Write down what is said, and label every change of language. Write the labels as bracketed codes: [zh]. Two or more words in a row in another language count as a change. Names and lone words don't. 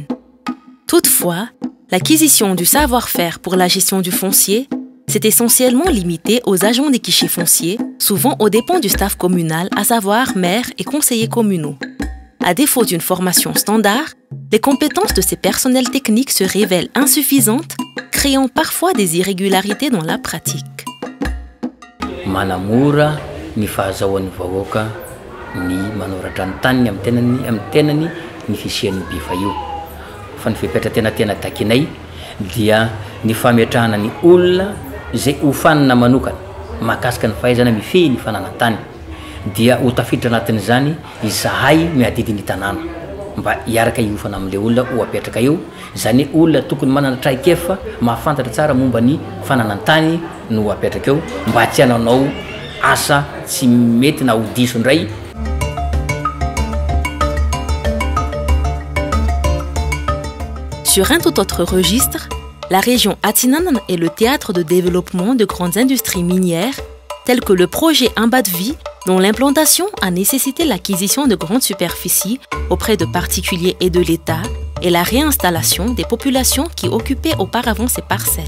[fr] Toutefois, l'acquisition du savoir-faire pour la gestion du foncier s'est essentiellement limitée aux agents des guichets fonciers, souvent aux dépens du staff communal, à savoir maires et conseillers communaux. À défaut d'une formation standard, les compétences de ces personnels techniques se révèlent insuffisantes, créant parfois des irrégularités dans la pratique. [mg] Manamora ny fahazahoan'ny vahoaka ny manoratra ny taniny amin'ny tenany ny fisian'ny bifa io. Fa ny fipetra tena takinay dia ny fametrahana ny olona zay hofanina manokana mahakasika ny fahaizana mifehy ny fananantany dia ho tafiditra anatin'izany izahay miadidiny tanàna mba hiaraka hiofana amin'ilay olona ho apetraka eo. Zany olona tokony manana traikefa mahafantatra tsara momba ny fananantany no ho apetraka eo mba tsy hananao asa tsy mety na ho diso indray. [fr] Sur un tout autre registre, la région Atinanana est le théâtre de développement de grandes industries minières telles que le projet Ambadvi, dont l'implantation a nécessité l'acquisition de grandes superficies auprès de particuliers et de l'État et la réinstallation des populations qui occupaient auparavant ces parcelles.